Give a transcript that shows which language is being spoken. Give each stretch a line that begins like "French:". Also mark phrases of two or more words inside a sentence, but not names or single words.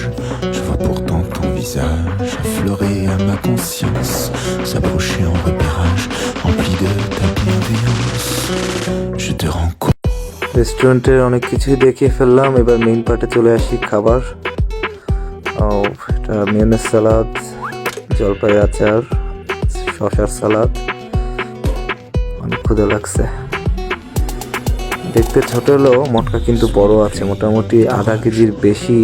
French: Je vois pourtant ton visage affleurer à ma conscience, s'approcher en repérage, rempli de ta bienveillance. Je te rends compte.
Bangla: রেস্টুরেন্টের অনেক কিছুই দেখিয়ে ফেললাম, এবার মেইন পার্টে চলে আসি। খাবার, এটা মেয়নিজ সালাদ, জলপাই আচার, শসার সালাদ। অনেক ক্ষুধা লাগছে। দেখতে ছোট হলেও মটকা কিন্তু বড় আছে, মোটামুটি আধা কেজির বেশি।